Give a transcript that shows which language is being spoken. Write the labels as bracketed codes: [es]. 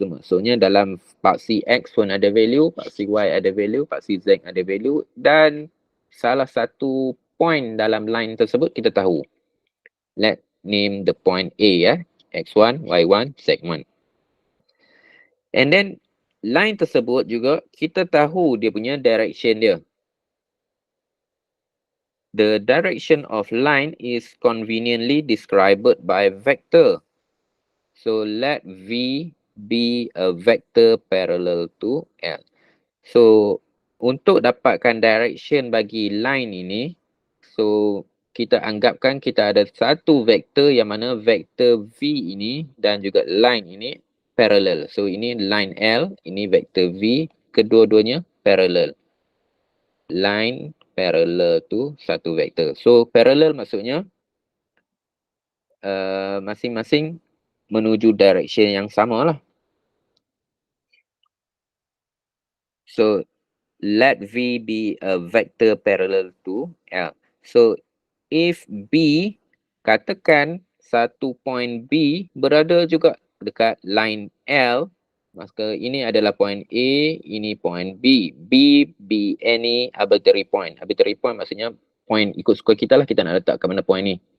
[ms] So maksudnya dalam paksi X pun ada value, paksi Y ada value, paksi Z ada value dan salah satu point dalam line tersebut kita tahu. [en] Let's name the point A ya, X1, Y1, Z1. And then [ms] line tersebut juga kita tahu dia punya direction dia. [en] The direction of line is conveniently described by vector. So let V be a vector parallel to L. [ms] So untuk dapatkan direction bagi line ini, so kita anggapkan kita ada satu vektor yang mana vektor V ini dan juga line ini parallel. So ini line L, ini vektor V, kedua-duanya parallel. [en] Line parallel to [ms] satu vektor. So parallel maksudnya masing-masing menuju direction yang sama lah. [en] So let V be a vector parallel to L. So if [ms] B, katakan satu point B berada juga dekat line L, maka ini adalah point A, ini point B. [en] B be any arbitrary point. [ms] Arbitrary point maksudnya point ikut suka kita lah, kita nak letak ke mana point ni.